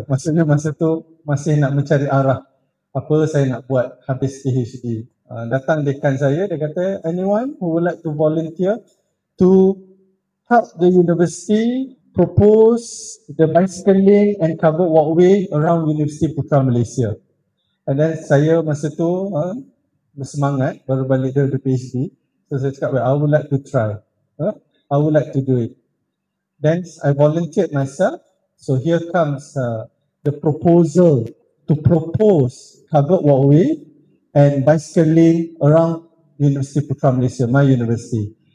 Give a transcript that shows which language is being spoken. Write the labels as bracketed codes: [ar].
[ms] Maksudnya masa tu masih nak mencari arah. Apa saya nak buat habis PhD. Datang dekan saya, dia kata, [en] anyone who would like to volunteer to help the university propose the bicycle lane and covered walkway around University Putra Malaysia. And then [ms] saya masa tu bersemangat, baru balik dari PhD. [en] So [ms] saya cakap, [en] well, I would like to try. I would like to do it. Then I volunteered myself. So here comes the proposal to propose covered walkway and bicycle lane around University Putra Malaysia, my university.